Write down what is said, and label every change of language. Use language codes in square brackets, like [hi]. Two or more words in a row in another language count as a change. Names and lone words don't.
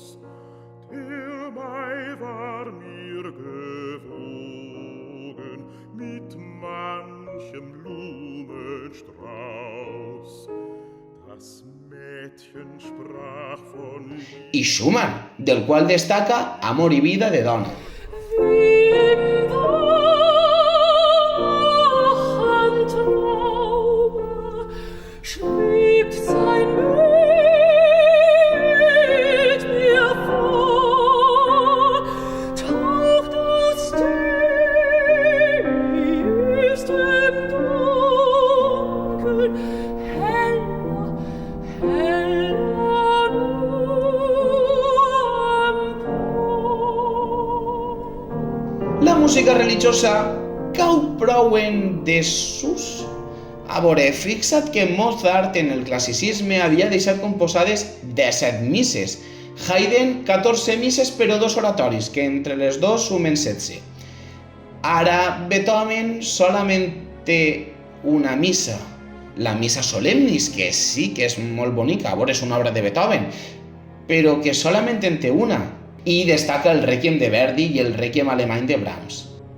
[de] Der Mai war mir gewogen mit manchem Blumenstrauß. Das Mädchen sprach von [ca] I Schumann, del qual destaca Amor i vida de dona. [de] Schwebt sein Bild mir vor, taucht aus tiefstem Dunkel, heller, heller empor. [ca] La música religiosa cau prou en desús? A veure, fixa't que Mozart en el classicisme havia deixat composades 17 misses, Haydn 14 misses però 2 oratoris, que entre les dos sumen 16. Ara Beethoven solament té una missa, la Missa Solemnis, que sí que és molt bonica, a veure, és una obra de Beethoven, però que solament en té una, i destaca el Rèquiem de Verdi i el Rèquiem alemany de Brahms.